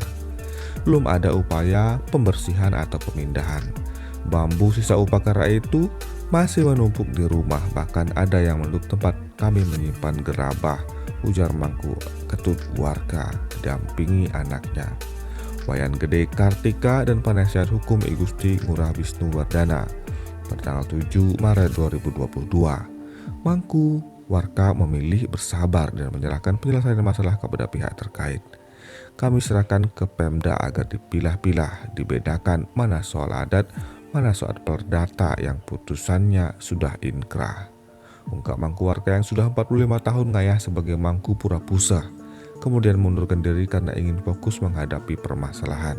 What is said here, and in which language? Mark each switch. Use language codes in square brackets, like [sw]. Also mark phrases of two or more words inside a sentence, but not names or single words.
[id] Belum ada upaya pembersihan atau pemindahan. Bambu sisa upakara itu masih menumpuk di rumah, bahkan ada yang menutup tempat kami menyimpan gerabah, ujar Mangku Ketut Warga didampingi anaknya, Wayan Gede Kartika dan penasihat hukum I Gusti Ngurah Wisnu Wardana. Pada tanggal 7 Maret 2022, Mangku Warga memilih bersabar dan menyerahkan penyelesaian masalah kepada pihak terkait. Kami serahkan ke Pemda agar dipilah-pilah, dibedakan mana soal adat, mana soal perdata yang putusannya sudah inkrah, ungkap Mangku Warga yang sudah 45 tahun ngayah sebagai Mangku Pura Pusah, kemudian mundurkan diri karena ingin fokus menghadapi permasalahan.